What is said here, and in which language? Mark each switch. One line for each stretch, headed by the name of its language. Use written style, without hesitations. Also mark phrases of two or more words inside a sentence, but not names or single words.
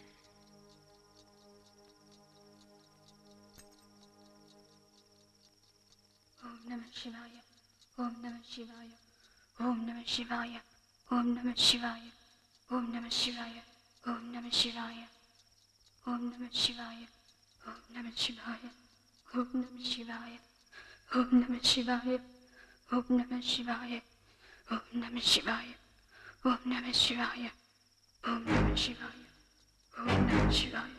Sanskrit: ॐ नमः शिवाय, ॐ नमः शिवाय, ॐ नमः शिवाय, ॐ नमः शिवाय, ॐ नमः शिवाय, ॐ नमः शिवाय, ॐ नमः शिवाय, ॐ नमः शिवाय, ॐ नमः शिवाय. ॐ नमः शिवाय। ॐ नमः शिवाय. ॐ नमः शिवाय। ॐ नमः शिवाय. ॐ नमः शिवाय। ॐ नमः शिवाय.